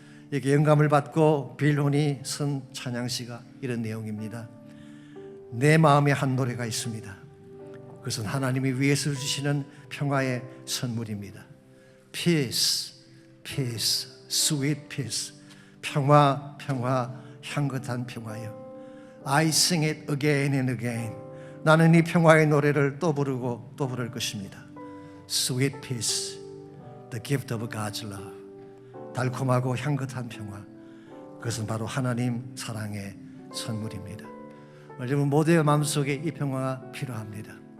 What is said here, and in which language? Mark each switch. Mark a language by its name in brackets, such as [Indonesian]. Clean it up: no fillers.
[Korean] 이렇게 영감을 받고 빌혼이 쓴 찬양시가 이런 내용입니다. 내 마음에 한 노래가 있습니다. 그것은 하나님이 위에서 주시는 평화의 선물입니다. [English] Peace, peace, sweet peace. [Korean] 평화, 평화, 향긋한 평화요. [English] I sing it again and again. [Korean] 나는 이 평화의 노래를 또 부르고 또 부를 것입니다. [English] Sweet peace, the gift of God's love. [Korean] 달콤하고 향긋한 평화. 그것은 바로 하나님 사랑의 선물입니다. 여러분 모두의 마음속에 이 평화가 필요합니다.